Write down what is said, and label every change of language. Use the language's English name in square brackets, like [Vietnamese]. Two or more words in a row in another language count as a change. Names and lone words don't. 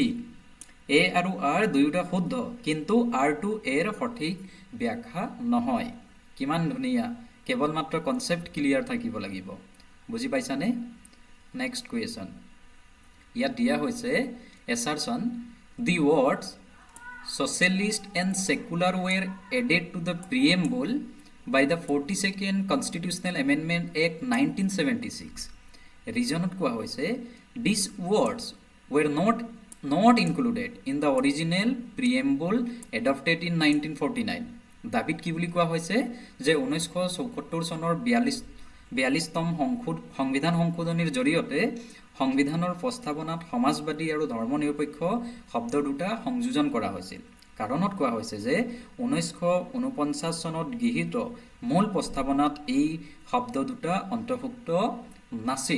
[Assamese] এ আৰু আৰ দুয়োটা শুদ্ধ, কিন্তু আৰটো এৰ সঠিক ব্যাখ্যা নহয়। কিমান ধুনীয়া, কেৱল মাত্ৰ কনচেপ্ট ক্লিয়াৰ থাকিব লাগিব। বুজি পাইছানে? [English] next question. [Assamese] ইয়াত দিয়া হৈছে [English] assertion the words socialist and secular were added to the preamble by the 42nd Constitutional Amendment Act 1976. Reasonot [Assamese] কোৱা হৈছে [English] these words were not included in the original preamble adopted in 1949. [Assamese] দাবীত কি বুলি কোৱা হৈছে যে 1974 চনৰ 42তম সংবিধান সংশোধনীৰ জৰিয়তে সংবিধানৰ প্ৰস্তাৱনাত সমাজবাদী আৰু ধৰ্মনিৰপেক্ষ শব্দ দুটা সংযোজন কৰা হৈছিল। কাৰণত কোৱা হৈছে যে 1949 চনত গৃহীত মূল প্ৰস্তাৱনাত এই শব্দ দুটা অন্তৰ্ভুক্ত নাছিল।